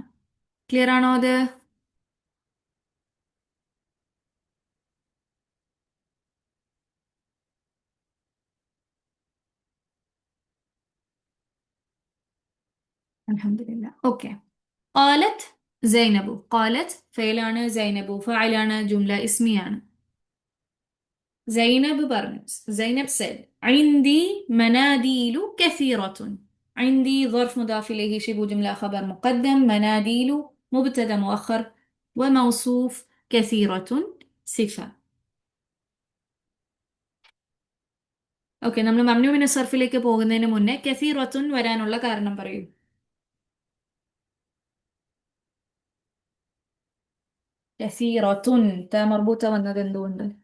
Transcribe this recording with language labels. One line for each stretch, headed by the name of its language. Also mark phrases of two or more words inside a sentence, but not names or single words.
Malayalam: ക്ലിയർ ആണോ അത്? അൽഹംദുലില്ലാ. ഓക്കെ.
Arabic: قالت زينب.
Malayalam: ഖാലത്ത് ഫെയിലാണ്, സൈനബു ഫായിലാണ്, ജുംല ഇസ്മിയാണ്. സൈനബ് പറഞ്ഞു, സൈനബ് said
Arabic: عندي مناديل كثيرة. عندي ظرف مضاف إليه شبه جملة خبر مقدم، مناديل مبتدأ مؤخر وموصوف، كثيرة صفة.
Malayalam: ഓക്കെ, നമ്മൾ മംനു മിന സർഫിലേക്ക് പോകുന്നതിന് മുന്നേ കസീറത്തുൻ വരാനുള്ള കാരണം പറയൂ. കസീറത്തുൻ
Arabic: تاء مربوطة
Malayalam: വന്നത് എന്തുകൊണ്ട്?